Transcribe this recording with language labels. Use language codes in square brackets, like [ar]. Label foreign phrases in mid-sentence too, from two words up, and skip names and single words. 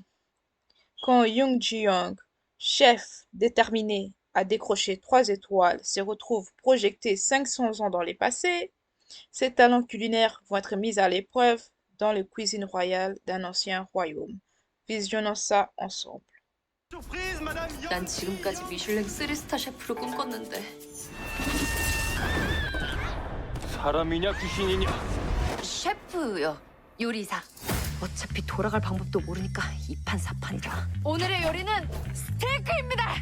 [fr] Quand Young Ji-young, chef déterminé à décrocher 3 étoiles, se retrouve projeté 500 ans dans le passé, ses talents culinaires vont être mis à l'épreuve dans la cuisine royale d'un ancien royaume. Visionnons ça ensemble. [ko] 난 지금까지 미슐랭 3스타 셰프를 꿈꿨는데 사람이냐 귀신이냐? 셰프요. 요리사. 어차피 돌아갈 방법도 모르니까 이판사판이다. 오늘의 요리는 스테이크입니다.